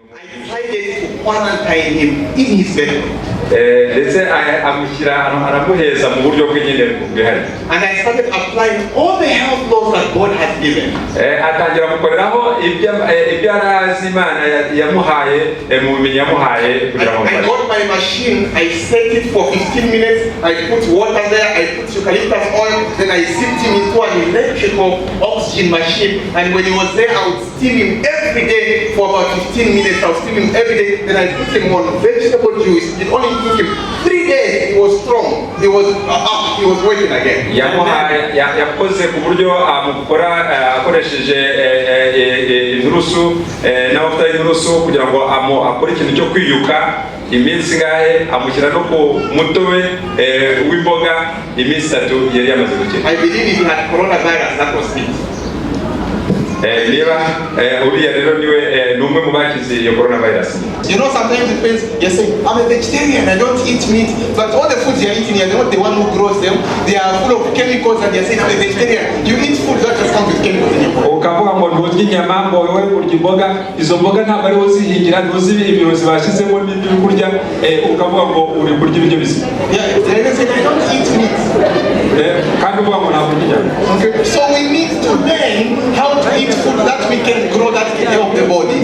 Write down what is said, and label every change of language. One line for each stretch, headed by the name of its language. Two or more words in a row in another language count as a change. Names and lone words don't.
English: decided to quarantine him in his bedroom.
Kinyarwanda: ndetse amushyira aramuheza mu buryo bw'nyine bwihariye.
English: And I started applying all the health laws that God has given.
Kinyarwanda: atangira gukoreraho ibyo arazi Imana yamuhaye mu bumenyi yamuhaye kugira ngo
English: I got my machine, I set it for 15 minutes, I put water there, I put eucalyptus oil, then I sipped him into an electrical oxygen machine, and when he was there I would steam him every day for about 15 minutes. I would steam him every day, then I put him on vegetable juice. It only took him 3 days, he was strong, he was up, he was working again.
Kinyarwanda: yakoze ku buryo amukora akoresheje inturusu n'amavuta y'inturusu kugira ngo akore ikintu cyo kwiyuka iminsi ngahe, amushyira no ku mutobe w'imboga iminsi 3 yari yamaze gukira.
English: I believe if he had coronavirus, that was it.
Kinyarwanda: niba uriya rero niwe numwe mu bakize iyo coronavirus.
English: You know, sometimes it means you say, I'm a vegetarian, I don't eat meat, but all the foods you're eating, you're not the one who grows them. They are full of chemicals, and you're saying, I'm a vegetarian. You eat food that just comes with chemicals in your body.
Kinyarwanda: ukavuga ngo nturya inyama, ngo wowe urya imboga, izo mboga ntabwo ari uzihingira, ntuzi ibirozi bashyizemo n'ibyo kurya, ukavuga ngo uri kurya ibiryo bizima.
English: Yeah, they say, I don't eat meat.
Kinyarwanda: kandi uvuga ngo ntabwo urya inyama.
English: Okay, so we need to learn how to eat food that we can grow, that can help the body.